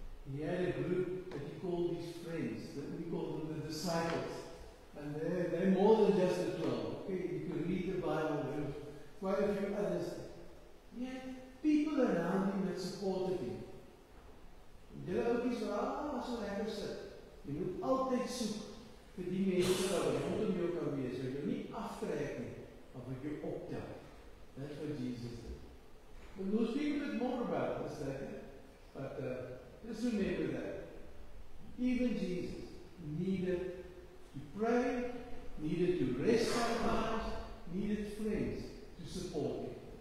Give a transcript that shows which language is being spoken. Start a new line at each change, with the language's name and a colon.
English: He had a group that he called his friends, that we call them the disciples. And they're more than just the 12. Okay, you can read the Bible, there's quite a few others. He had people around him that supported him.
Afrikaans: Julle oukies waar, so lekker sit. Jy moet altyd soek vir die mense wat rondom jou kan wees. Jy wil nie aftrek nie, maar wat jou optel.
English: That's what Jesus did. And we'll speak a bit more about this later. But just remember that. Even Jesus needed to pray, needed to rest sometimes, needed friends to support him.